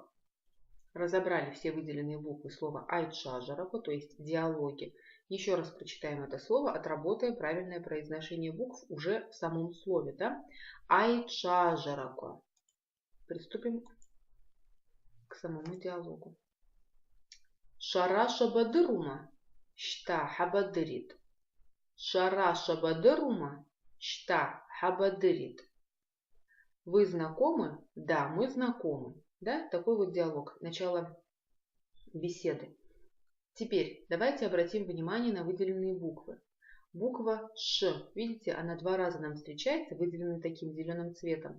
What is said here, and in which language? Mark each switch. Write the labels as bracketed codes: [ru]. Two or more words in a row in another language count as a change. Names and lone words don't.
[ru] Разобрали все выделенные буквы слова айтшажараква, то есть диалоги. Еще раз прочитаем это слово, отработаем правильное произношение букв уже в самом слове. Да? Айтшажараква. Приступим к самому диалогу. [abq] Шара шабадырума, шта хабадырит. Шара шабадырума, шта хабадырит. [ru] Вы знакомы? Да, мы знакомы. Да? Такой вот диалог, начало беседы. Теперь давайте обратим внимание на выделенные буквы. Буква Ш, видите, она два раза нам встречается, выделена таким зеленым цветом.